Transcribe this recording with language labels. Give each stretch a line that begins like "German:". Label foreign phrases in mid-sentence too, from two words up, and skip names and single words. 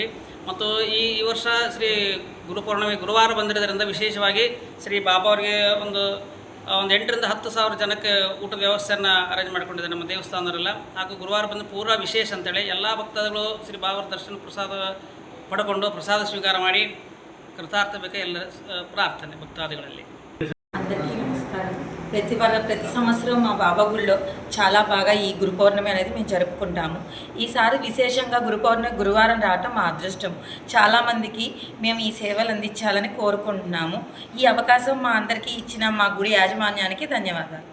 Kannada: ಮತ್ತು ಈ ವರ್ಷ ಶ್ರೀ ಗುರುಪೌರ್ಣಿಮೆ ಗುರುವಾರ ಬಂದಿರೋದ್ರಿಂದ ವಿಶೇಷವಾಗಿ ಶ್ರೀ ಬಾಬಾ ಅವರಿಗೆ ಒಂದು 8ರಿಂದ 10,000 ಜನಕ್ಕೆ ಊಟದ ವ್ಯವಸ್ಥೆಯನ್ನು ಅರೇಂಜ್ ಮಾಡಿಕೊಂಡಿದೆ ನಮ್ಮ ದೇವಸ್ಥಾನದವರೆಲ್ಲ. ಹಾಗೂ ಗುರುವಾರ ಬಂದು ಪೂರಾ ವಿಶೇಷ ಅಂತೇಳಿ ಎಲ್ಲ ಭಕ್ತಾದಿಗಳು ಶ್ರೀ ಬಾಬಾ ದರ್ಶನ ಪ್ರಸಾದ ಪಡ್ಕೊಂಡು ಪ್ರಸಾದ ಸ್ವೀಕಾರ ಮಾಡಿ ಕೃತಾರ್ಥ ಬೇಕಾ ಎಲ್ಲ ಪ್ರಾರ್ಥನೆ ಭಕ್ತಾದಿಗಳಲ್ಲಿ.
Telugu: అందరికీ నమస్కారం. ప్రతి సంవత్సరం మా బాబా గుళ్ళో చాలా బాగా ఈ గురు పౌర్ణమి అనేది మేము జరుపుకుంటాము. ఈసారి విశేషంగా గురు పౌర్ణమి గురువారం రావటం మా అదృష్టం. చాలామందికి మేము ఈ సేవలు అందించాలని కోరుకుంటున్నాము. ఈ అవకాశం మా అందరికీ ఇచ్చిన మా గుడి యాజమాన్యానికి ధన్యవాదాలు.